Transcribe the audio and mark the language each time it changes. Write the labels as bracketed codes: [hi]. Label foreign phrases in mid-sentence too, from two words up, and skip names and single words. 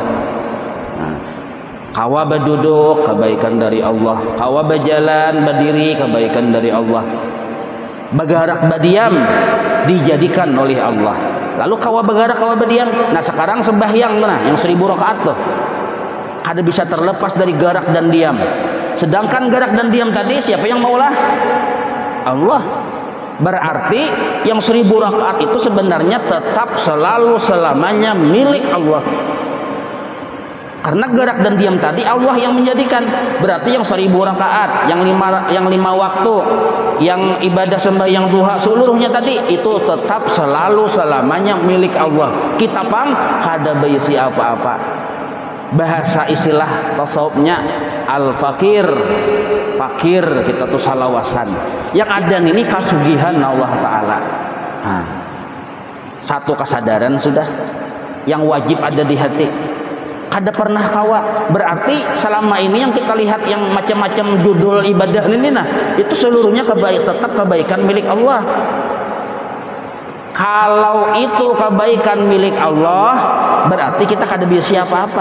[bjn] Nah, kawa berduduk kebaikan dari Allah, kawa berjalan berdiri kebaikan dari Allah, bergerak berdiam dijadikan oleh Allah. Lalu kawa bergerak kawa berdiam. Nah, sekarang sembahyang yang 1000 rakaat tuh kada bisa terlepas dari gerak dan diam. Sedangkan gerak dan diam tadi siapa yang maulah? Allah. Berarti yang 1000 rakaat itu sebenarnya tetap selalu selamanya milik Allah. Karena gerak dan diam tadi Allah yang menjadikan. Berarti yang 1000 rakaat, yang 5 waktu, yang ibadah sembahyang duha seluruhnya tadi itu tetap selalu selamanya milik Allah. Kita pang kada berisi apa-apa. Bahasa istilah tasawufnya al-fakir. Fakir kita tuh salawasan. Yang ada ini kasugihan Allah Ta'ala. Nah, satu kesadaran sudah yang wajib ada di hati. Kada pernah kawa. Berarti selama ini yang kita lihat yang macam-macam judul ibadah ini itu seluruhnya tetap kebaikan milik Allah. Kalau itu kebaikan milik Allah, berarti kita kada bisa apa-apa.